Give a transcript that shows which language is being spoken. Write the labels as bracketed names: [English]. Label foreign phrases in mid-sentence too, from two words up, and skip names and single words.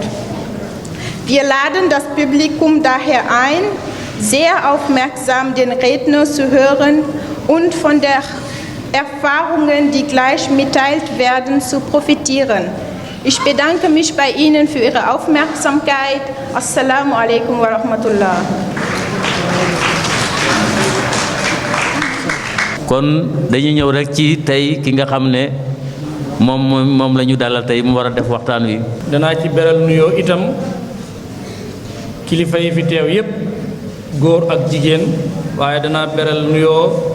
[German] Wir laden das Publikum daher ein, sehr aufmerksam den Redner zu hören und von der Erfahrungen, die gleich mitteilt werden, zu profitieren. Ich bedanke mich bei Ihnen für Ihre Aufmerksamkeit. [Arabic] السلام عليكم ورحمة الله. [Wolof] kon dañuy ñëw rek ci tey ki nga xam ne moom la ñu dalal tey mu war a def waxtaan wi. danaa ci beral nuyoo itam kilifa yi fi teew yépp góor ak jigéen waaye danaa beral nuyoo